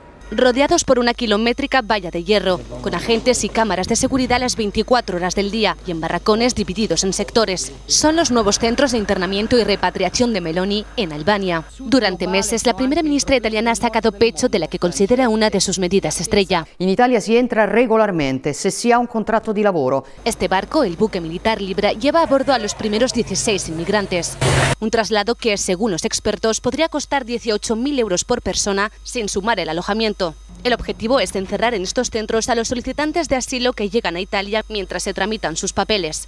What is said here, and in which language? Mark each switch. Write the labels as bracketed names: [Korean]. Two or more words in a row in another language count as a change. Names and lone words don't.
[Spanish] rodeados por una kilométrica valla de hierro, con agentes y cámaras de seguridad las 24 horas del día y en barracones divididos en sectores. Son los nuevos centros de internamiento y repatriación de Meloni en Albania. Durante meses, la primera ministra italiana ha sacado pecho de la que considera una de sus medidas estrella. [Italian] In Italia si entra regolarmente se si ha un contratto di lavoro. [Spanish] Este barco, el buque militar Libra, lleva a bordo a los primeros 16 inmigrantes. Un traslado que, según los expertos, podría costar 18.000 euros por persona, sin sumar el alojamiento. El objetivo es encerrar en estos centros a los solicitantes de asilo que llegan a Italia mientras se tramitan sus papeles.